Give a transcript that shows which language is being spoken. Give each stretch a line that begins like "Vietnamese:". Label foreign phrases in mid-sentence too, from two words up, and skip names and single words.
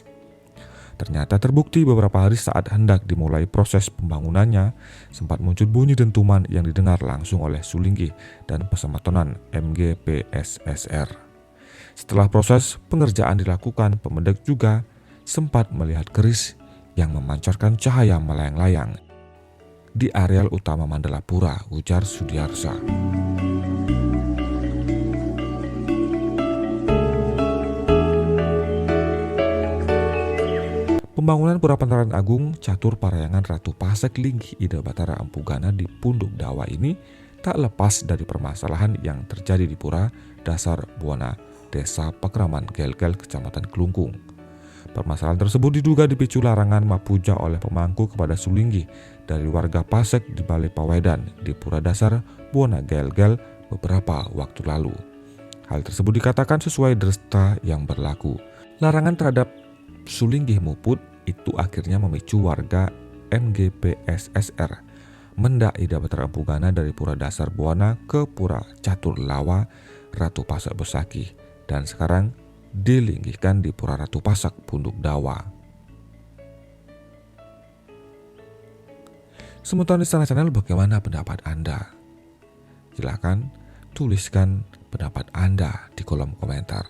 Indonesian: Ternyata terbukti beberapa hari saat hendak dimulai proses pembangunannya, sempat muncul bunyi dentuman yang didengar langsung oleh Sulinggi dan Pesematonan MGPSSR. Setelah proses pengerjaan dilakukan, pemendek juga sempat melihat keris yang memancarkan cahaya melayang-layang di areal utama Mandala Pura, ujar Sudiarsa. Pembangunan Pura Pantaran Agung Catur Parahyangan Ratu Pasek Linggih Ida Batara Empu Gana di Punduk Dawa ini tak lepas dari permasalahan yang terjadi di Pura Dasar Buana, Desa Pakraman Gel-Gel, Kecamatan Kelungkung. Permasalahan tersebut diduga dipicu larangan mapuja oleh pemangku kepada Sulinggi dari warga Pasek di Balai Pawedan di Pura Dasar Buana Gel-Gel beberapa waktu lalu. Hal tersebut dikatakan sesuai dresta yang berlaku. Larangan terhadap Sulinggi Muput itu akhirnya memicu warga MGPSSR mendak Ida Batara Empu Gana dari Pura Dasar Buana ke Pura Catur Lawa Ratu Pasak Besaki, dan sekarang dilinggihkan di Pura Ratu Pasak Punduk Dawa. Sementara Istana Channel, bagaimana pendapat Anda? Silahkan tuliskan pendapat Anda di kolom komentar.